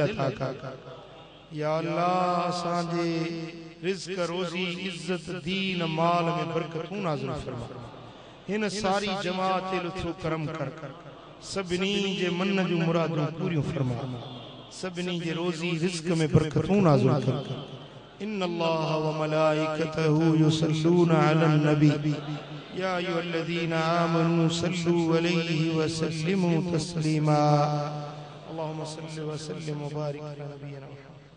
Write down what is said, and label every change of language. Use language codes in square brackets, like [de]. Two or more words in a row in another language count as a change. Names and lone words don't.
[sd] अता कर [ar] يا الله [sd] असां जे रिज़्क रोज़ी इज्जत दीन माल में बरकतूं नाज़िल फरमा हिन सारी जमात ते लुत्फ़ करम कर सभिनी जे मन जूं मुरादूं पूरियूं फरमा सभिनी जे रोज़ी रिज़्क में बरकतूं नाज़िल कर [ar] إن الله وملائكته يصلون على النبي يا أيها الذين آمنوا صلوا عليه وسلموا تسليما اللهم صل وسلم وبارك على نبينا محمد.